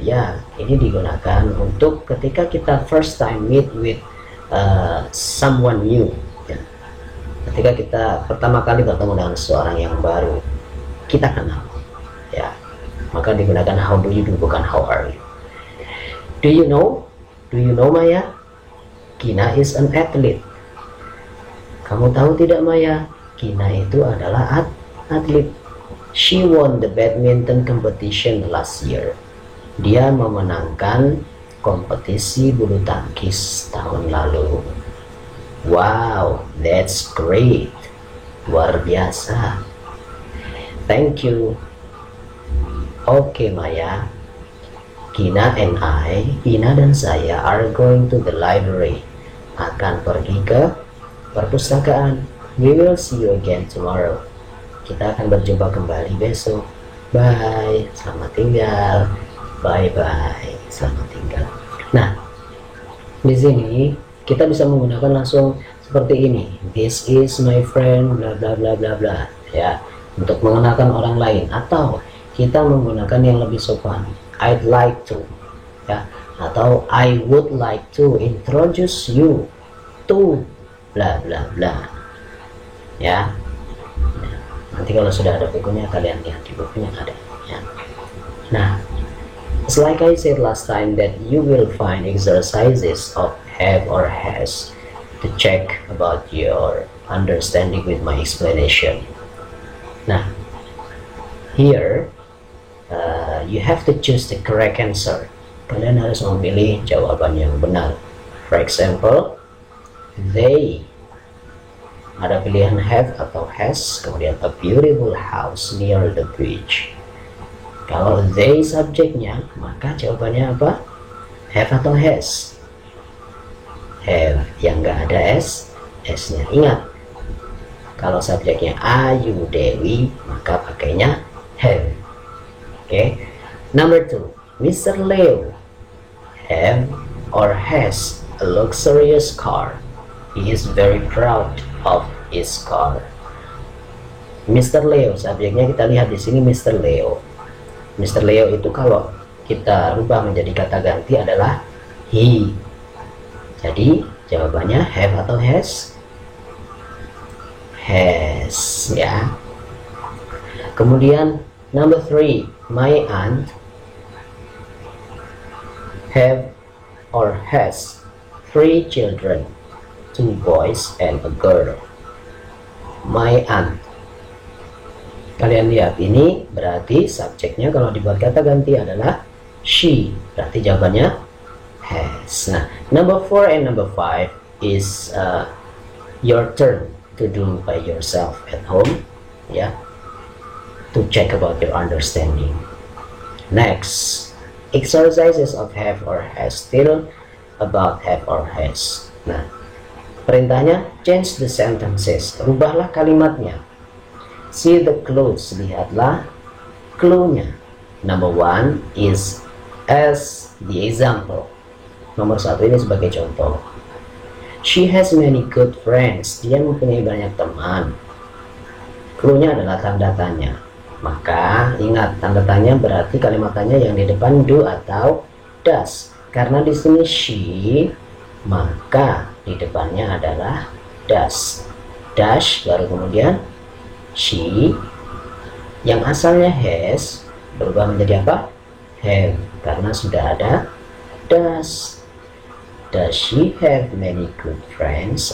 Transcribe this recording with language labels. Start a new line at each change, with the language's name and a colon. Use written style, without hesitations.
Indonesian: Ya, ini digunakan untuk ketika kita
English: first time meet with someone new,
Indonesian: ya. Ketika kita pertama kali bertemu dengan seseorang yang baru kita kenal, ya, maka digunakan
English: how do you do,
Indonesian: bukan
English: how are you. Do you know Maya, Gina is an athlete.
Indonesian: Kamu tahu tidak Maya, Gina itu adalah atlet.
English: She won the badminton competition last year.
Indonesian: Dia memenangkan kompetisi bulu tangkis tahun lalu.
English: Wow, that's great.
Indonesian: Luar biasa.
English: Thank you. Oke Maya, Gina
Indonesian: dan saya
English: are going to the library.
Indonesian: Akan pergi ke perpustakaan.
English: We will see you again tomorrow.
Indonesian: Kita akan berjumpa kembali besok. Bye, selamat tinggal. Bye bye, selamat tinggal. Nah, di sini kita bisa menggunakan langsung seperti ini.
English: This is my friend, bla bla bla bla bla, ya,
Indonesian: untuk mengenalkan orang lain. Atau kita menggunakan yang lebih sopan.
English: I'd like to, ya, atau I would like to introduce you to bla bla bla, ya.
Indonesian: Nanti kalau sudah ada bukunya kalian lihat di bukunya ada, ya.
English: Nah, it's like I said last time that you will find exercises of have or has to check about your understanding with my explanation. Nah, here you have to choose the correct answer.
Indonesian: Kalian harus memilih jawaban yang benar.
English: For example, they,
Indonesian: ada pilihan
English: have atau has, kemudian a beautiful house near the beach.
Indonesian: Kalau they subjeknya, maka jawabannya apa? Have atau has? Have, yang nggak ada s-nya. Ingat, kalau subjeknya Ayu Dewi, maka pakainya have. Oke.
English: Number 2, Mr. Leo have or has a luxurious car. He is very proud of his car.
Indonesian: Mr. Leo, subjeknya kita lihat di sini Mr. Leo. Mr. Leo itu kalau kita rubah menjadi kata ganti adalah he. Jadi jawabannya have atau has? Has, ya.
English: Kemudian number 3, my aunt have or has 3 children, 2 boys and a girl. My aunt.
Indonesian: Kalian lihat ini berarti subjeknya kalau dibuat kata ganti adalah she. Berarti jawabannya has.
English: Nah, number 4 and number 5 is your turn to do by yourself at home, ya, to check about your understanding. Next, exercises of have or has, still about have or has.
Indonesian: Nah, perintahnya
English: change the sentences,
Indonesian: rubahlah kalimatnya.
English: See the clues,
Indonesian: lihatlah clue-nya.
English: Number 1 is as the example.
Indonesian: Nomor 1 ini sebagai contoh.
English: She has many good friends.
Indonesian: Dia mempunyai banyak teman. Clue-nya adalah tanda tanya. Maka ingat, tanda tanya berarti kalimat tanya yang di depan do atau does. Karena di sini she, maka di depannya adalah does. Dash baru kemudian she, yang asalnya has berubah menjadi apa? Have, karena sudah ada does.
English: Does she have many good friends?